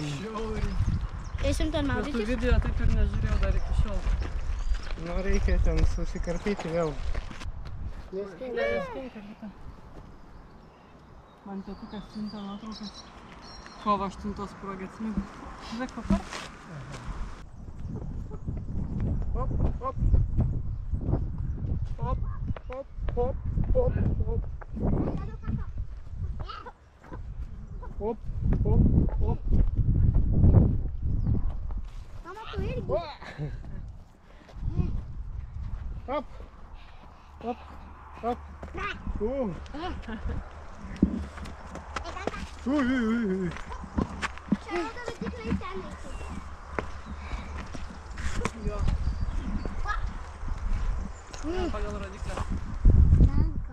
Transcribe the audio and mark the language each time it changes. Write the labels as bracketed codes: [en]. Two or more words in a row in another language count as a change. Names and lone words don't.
[lt] Eisim ten Tų maudytis? video taip ir nežiūrėjau dar iki šiol. Nu, reikia ten susikarpyti vėl. Neskinka, Vita. Man tėtukas siuntė nuotraukas. Kovo 8 sprogė, atsimenu. Žiūrėk, kopar. Hop, hop. Hop, hop, hop, hop, hop. Hop, hop, hop. Mama, tu irgi? Hop. Hop, hop. Ui. Čia rodo tikrai ten eiti. Jo. Pagal rodiklę. Blanka.